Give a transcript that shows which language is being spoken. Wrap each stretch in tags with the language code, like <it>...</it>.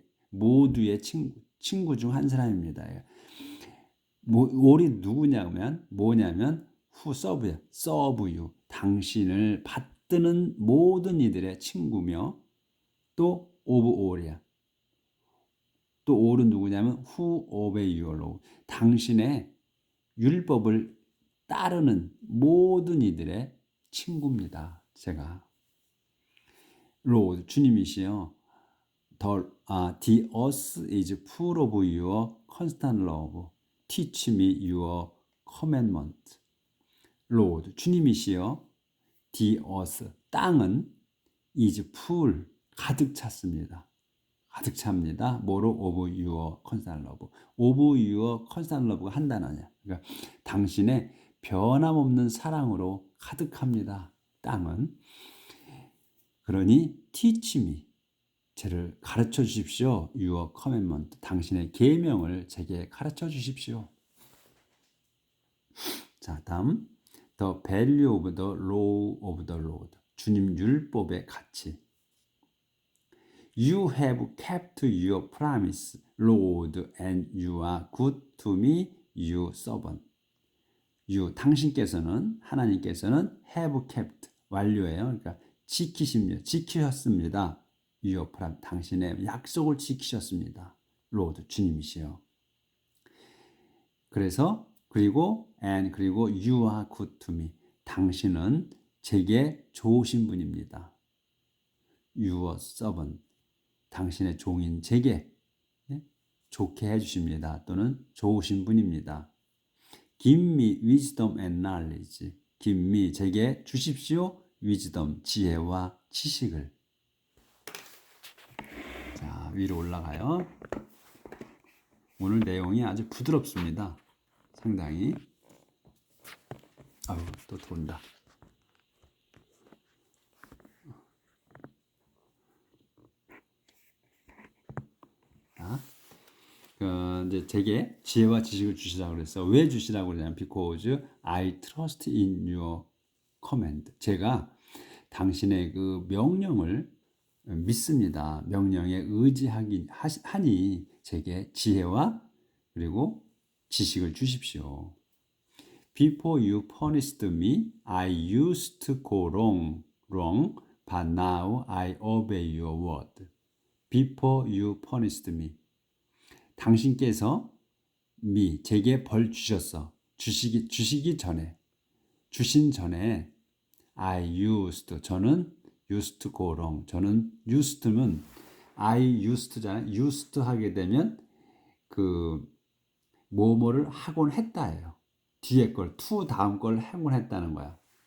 <ko>모두의 친구 중 한 사람입니다.</ko> <en>all이</en> <ko>누구냐면 뭐냐면</ko> <en>who serve you.</en> <ko>당신을 받드는 모든 이들의 친구며 또</ko> <en>of all</en> <ko>이야. 또</ko> <en>all은</en> <ko>누구냐면</ko> <en>who obey your law.</en> <ko>당신의 율법을 따르는 모든 이들의 친구입니다. 제가.</ko> <en>Lord,</en> <ko>주님이시여.</ko> <en>The earth is full of your constant love. Teach me your commandment. Lord,</en> <ko>주님이시여.</ko> <en>The earth,</en> <ko>땅은</ko> <en>is full,</en> <ko>가득 찼습니다. 가득 찹니다. 뭐로?</ko> <en>Of your constant love. Of your constant love가</en> <ko>한 단어냐. 그러니까 당신의 변함없는 사랑으로 가득합니다. 땅은. 그러니</ko> <en>teach me.</en> <ko>저를 가르쳐 주십시오.</ko> <en>Your commandment.</en> <ko>당신의 계명을 제게 가르쳐 주십시오. 자, 다음.</ko> <en>The value of the law of the Lord.</en> <ko>주님 율법의 가치.</ko> <en>You have kept your promise, Lord, and you are good to me, you servant. You,</en> <ko>당신께서는, 하나님께서는</ko> <en>have kept,</en> <ko>완료예요. 그러니까 지키셨습니다.</ko> <en>Your promise,</en> <ko>당신의 약속을 지키셨습니다.</ko> <en>Lord,</en> <ko>주님이시여. 그래서 그리고</ko> <en>you are good to me.</en> <ko>당신은 제게 좋으신 분입니다.</ko> <en>Your servant.</en> <ko>당신의 종인 제게 좋게 해주십니다. 또는 좋으신 분입니다.</ko> <en>Give me wisdom and knowledge. Give me,</en> <ko>제게 주십시오.</ko> <en>wisdom,</en> <ko>지혜와 지식을. 자, 위로 올라가요. 오늘 내용이 아주 부드럽습니다. 상당히. 아유, 또 돈다. 이제 제게 지혜와 지식을 주시라고 그랬어. 왜 주시라고 그러냐면</ko> <en>because I trust in your command.</en> <ko>제가 당신의 그 명령을 믿습니다. 명령에 의지하니 제게 지혜와 그리고 지식을 주십시오.</ko> <en>Before you punished me, I used to go wrong, but now I obey your word. Before you punished me.</en> <ko>당신께서 제게 벌 주셨어. 주시기 전에. 주신 전에</ko> <en>I used,</en> <ko>저는</ko> <en>used to go wrong.</en> <ko>저는 used면</ko> <en>I used</en> <ko>잖아요.</ko> <en>used</en> <ko>하게 되면 그 뭐뭐를 하곤 했다예요. 뒤에 걸, to 다음 걸 하곤 했다는 거야.</ko>